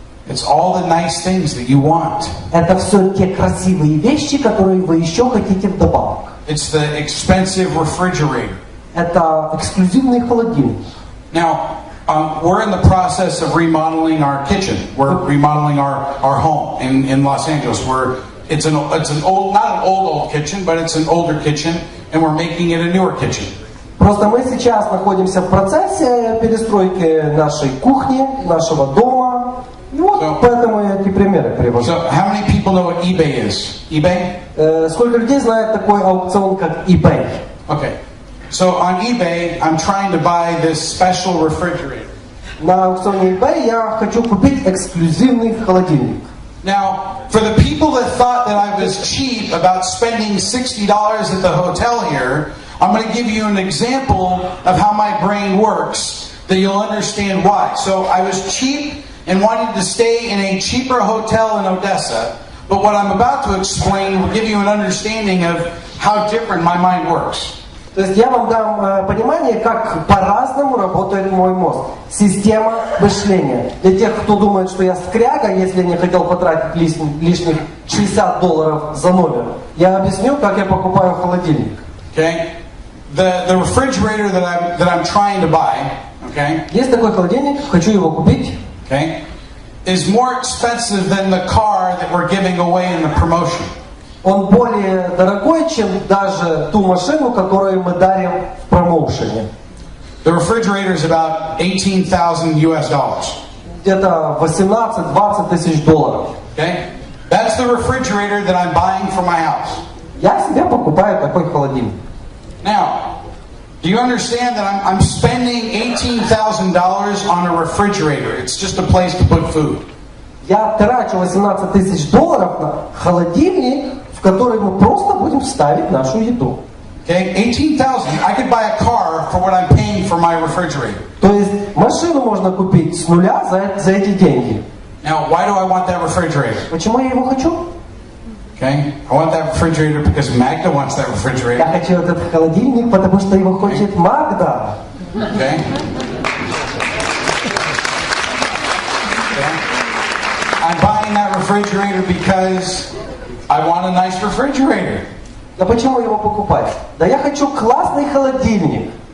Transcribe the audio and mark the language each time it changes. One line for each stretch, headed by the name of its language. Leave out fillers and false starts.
English: It's all the nice things that you want.
Russian: Это все те красивые вещи, которые вы еще хотите вдобавок.
English: It's the expensive refrigerator.
Russian: Это эксклюзивный холодильник.
English: Now, we're in the process of remodeling our kitchen. We're remodeling our home in Los Angeles. It's an old, not an old kitchen, but it's an older kitchen, and we're making it a newer kitchen.
Russian: Просто мы сейчас находимся в процессе перестройки нашей кухни, нашего дома. И вот поэтому я эти примеры привожу.
English: So, how many people know what eBay is? eBay?
Russian: Сколько людей знает такой аукцион, как eBay?
English: Okay. So on eBay, I'm trying to buy this special refrigerator.
Russian: На аукционе eBay я хочу купить эксклюзивный холодильник.
English: Now, for the people that thought that I was cheap about spending $60 at the hotel here, I'm going to give you an example of how my brain works, that you'll understand why. So I was cheap and wanted to stay in a cheaper hotel in Odessa, but what I'm about to explain will give you an understanding of how different my mind works.
Russian: То есть я вам дам понимание, как по-разному работает мой мозг. Система мышления. Для тех, кто думает, что я скряга, если не хотел потратить лишних $60 за номер, я объясню, как я покупаю холодильник.
English: Okay? The refrigerator that I'm trying to buy, okay?
Russian: Есть такой холодильник, хочу его купить.
English: Okay? Is more expensive than the car that we're giving away in the promotion.
Russian: Он более дорогой, чем даже ту машину, которую мы дарим в промоушене.
English: The refrigerator is about $18,000 US.
Russian: Где-то 18-20 тысяч долларов.
English: Okay? That's the refrigerator that I'm buying for my house.
Russian: Я себе покупаю такой холодильник.
English: Now, do you understand that I'm spending $18,000 on a refrigerator? It's just a place to put food.
Russian: Я трачу 18 тысяч долларов на холодильник, в который мы просто будем ставить нашу еду.
English: Okay, $18,000. I could buy a car for what I'm paying for my refrigerator.
Russian: То есть машину можно купить с нуля за эти деньги.
English: Now, why do I want that refrigerator?
Russian: Почему я его хочу?
English: Okay, I want that refrigerator because Magda wants that refrigerator.
Russian: Я хочу этот холодильник, потому что его хочет Магда.
English: Okay. I'm buying that refrigerator because I want a nice refrigerator.
Russian: Да почему его покупать? Да я хочу классный холодильник.